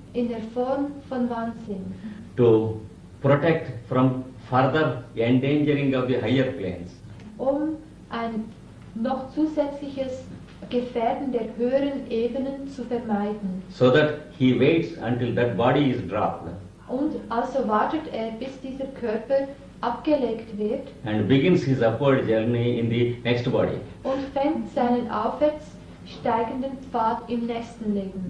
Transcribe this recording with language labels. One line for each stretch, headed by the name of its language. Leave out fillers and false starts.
German: in der Form von Wahnsinn,
English: to protect from further endangering of the higher planes.
German: um ein noch zusätzliches Gefährden der höheren Ebenen zu vermeiden.
English: So that he waits until that body is dropped
German: Und also wartet er, bis dieser Körper abgelegt wird
English: and begins his upward journey in the next body.
German: und fängt seinen aufwärts steigenden Pfad im nächsten Leben.